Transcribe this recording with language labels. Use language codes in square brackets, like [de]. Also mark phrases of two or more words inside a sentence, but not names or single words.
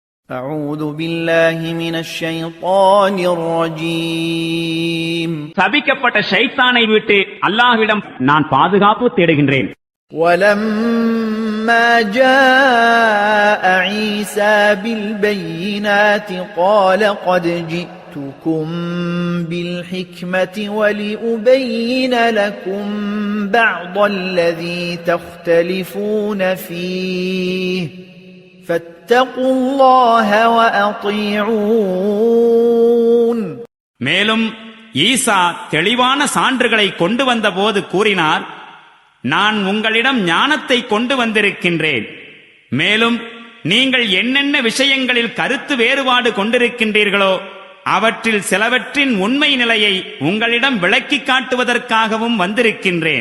[ar] أعوذ بالله من الشيطان الرجيم [ta] சபிக்கப்பட்ட ஷைத்தானை விட்டு அல்லாஹ்விடம் நான் பாதுகாப்பு தேடுகின்றேன். [ar] ولما جاء عيسى بالبينات قال قد جئتكم بالحكمة ولأبين لكم بعض الذي تختلفون فيه فاتقوا الله وأطيعون. [ta] மேலும் ஈசா தெளிவான சான்றுகளை கொண்டு வந்தபோது கூறினார், நான் உங்களிடம் ஞானத்தை கொண்டு வந்திருக்கின்றேன். மேலும் நீங்கள் என்னென்ன விஷயங்களில் கருத்து வேறுபாடு கொண்டிருக்கின்றீர்களோ அவற்றில் சிலவற்றின் உண்மை நிலையை உங்களிடம் விளக்கி காட்டுவதற்காகவும் வந்திருக்கின்றேன்.